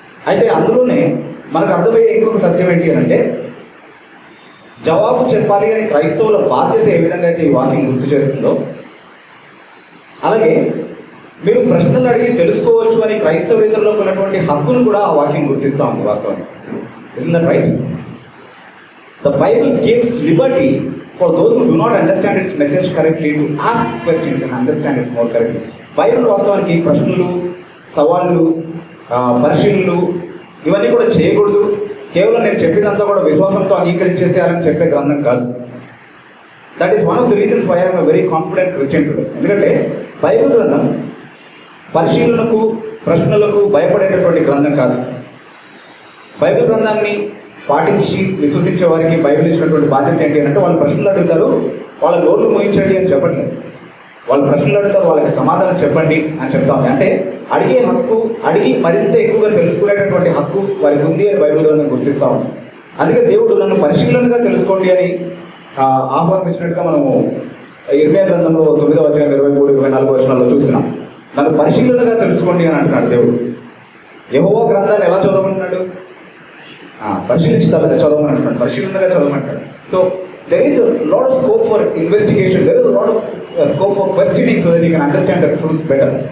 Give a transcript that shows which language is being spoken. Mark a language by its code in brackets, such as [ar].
[te] అయితే అందులోనే మనకు అర్థమయ్యే ఇంకొక సత్యం ఏంటి అని అంటే, జవాబు చెప్పాలి అని క్రైస్తవుల బాధ్యత ఏ విధంగా అయితే ఈ వాక్యం గుర్తు చేస్తుందో, అలాగే మీరు ప్రశ్నలు అడిగి తెలుసుకోవచ్చు అని క్రైస్తవేతరులో ఉన్నటువంటి హక్కును కూడా ఆ వాక్యం గుర్తిస్తూ ఉంది. [en] వాస్తవానికి is that right? The Bible gives liberty for those who do not understand its message correctly to ask questions and understand it more correctly. [te] Bible వాస్తవానికి ప్రశ్నలు, సవాళ్ళు, పరిశీలనలు ఇవన్నీ కూడా చేయకూడదు. కేవలం నేను చెప్పినంతా కూడా విశ్వాసంతో అంగీకరించేసేయాలని చెప్పే గ్రంథం కాదు. [en] That is one of the reasons why I'm a very confident Christian today. [te] ఎందుకంటే బైబిల్ గ్రంథం పరిశీలనకు, ప్రశ్నలకు భయపడేటటువంటి గ్రంథం కాదు. బైబిల్ గ్రంథాన్ని పాటించి విశ్వసించే వారికి బైబిల్ ఇచ్చినటువంటి బాధ్యత ఏంటి అంటే, వాళ్ళు ప్రశ్నలు అడుగుతారు, వాళ్ళ నోట్లు మూయించండి అని చెప్పట్లేదు. వాళ్ళు ప్రశ్నలు అడుగుతారు, వాళ్ళకి సమాధానం చెప్పండి అని చెప్తాం. అంటే అడిగే హక్కు, అడిగి మరింత ఎక్కువగా తెలుసుకునేటటువంటి హక్కు వారికి ఉంది అని బైబిల్ గ్రంథం గుర్తిస్తా ఉంది. అందుకే దేవుడు నన్ను పరిశీలనగా తెలుసుకోండి అని ఆహ్వానించినట్టుగా మనము ఇర్మియా గ్రంథంలో 9వ అధ్యాయం 23-24 వచనాల్లో చూస్తున్నాం. నన్ను పరిశీలనగా తెలుసుకోండి అని అంటున్నాడు దేవుడు. యెహోవా గ్రంథాన్ని ఎలా చదవమంటున్నాడు? పరిశీలించి తర్వాత చదవమని అంటున్నాడు, పరిశీలనగా చదవమంటాడు. [en] So there is a lot of scope for investigation, there is a lot of scope for questioning so that you can understand the truth better.